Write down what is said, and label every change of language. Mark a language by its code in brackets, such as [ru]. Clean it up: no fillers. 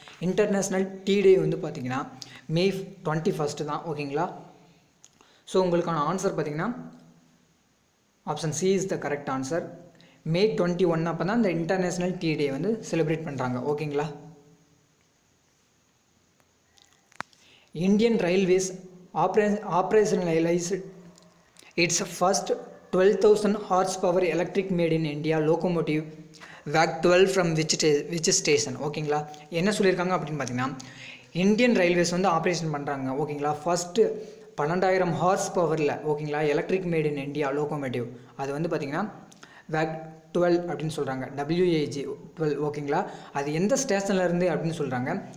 [ta] International tea டே வந்து பார்த்திங்கன்னா மே 21 தான். ஓகேங்களா. ஸோ உங்களுக்கான ஆன்சர் பார்த்திங்கன்னா [en] Option C is the correct answer. [ta] மே 21 அப்போ தான் இந்த இன்டர்நேஷ்னல் டீ டே வந்து செலிப்ரேட் பண்ணுறாங்க. ஓகேங்களா. [en] Indian Railways operationalized its first 12,000 horsepower electric made in India locomotive WAG 12 from which station. [ta] ஓகேங்களா. என்ன சொல்லியிருக்காங்க அப்படின்னு பார்த்தீங்கன்னா இந்தியன் ரயில்வேஸ் வந்து ஆப்ரேஷன் பண்ணுறாங்க. ஓகேங்களா. ஃபஸ்ட்டு 12,000 ஹார்ஸ் பவரில் ஓகேங்களா electric made in India locomotive அது வந்து பார்த்திங்கன்னா WAG 12 அப்படின்னு சொல்கிறாங்க. WAG 12. ஓகேங்களா. அது எந்த ஸ்டேஷனில் இருந்து அப்படின்னு சொல்கிறாங்க.